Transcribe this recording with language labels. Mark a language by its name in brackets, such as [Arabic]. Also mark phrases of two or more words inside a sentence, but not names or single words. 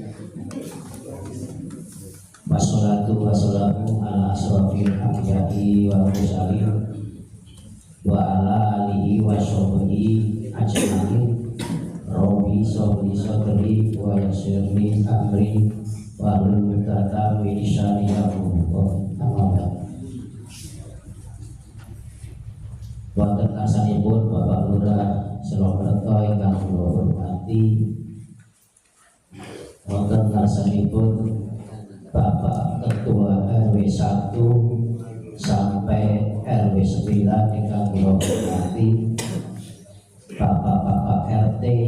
[Arabic] والصلاة والسلام على أشرف الأنبياء والمرسلين وعلى آله وصحبه أجمعين. رب اشرح لي صدري ويسر لي أمري واحلل عقدة من لساني يفقهوا قولي. [Javanese] Wonten asalipun Bapak Lurah Selokerto ingkang kula hormati, wonten asalipun Bapak Ketua RW 1 sampai RW 9 ingkang kula hormati, Bapak-bapak RT